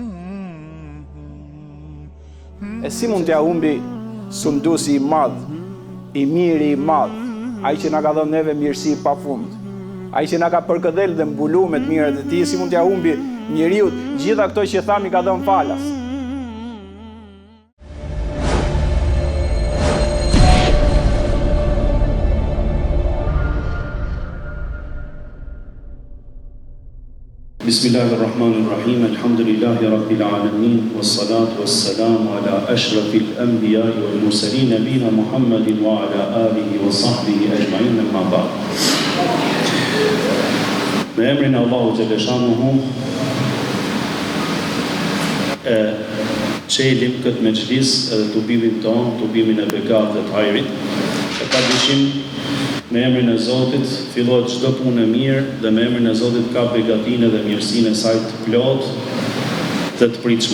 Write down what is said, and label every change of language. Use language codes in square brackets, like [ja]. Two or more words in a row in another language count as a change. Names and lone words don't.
[sq] E si mund t'ja humbi sunduesi i madh, i miri i madh, ai që na ka dhënë neve mirësi pafund, ai që na ka përkëdhel dhe mbuluar me të mirat e tij, si mund t'ja humbi njeriu gjitha këto që thami ka dhënë falas? [ar] Bismillahirrahmanirrahim. الحمد لله رب العالمين والصلاة والسلام على أشرف الأنبياء والمرسلين نبينا محمد وعلى آله وصحبه أجمعين، أما بعد. [sq] Me emrin e Allahu xhaleshanuhu çelim këtë mexhlis edhe tubimin ton, tubimin e bekat dhe të hajrit. E pa dyshim me emrin e Zotit fillohet çdo punë e mirë dhe me emrin e Zotit ka begatinë dhe mirësinë e saj të plotë dhe të pritshme.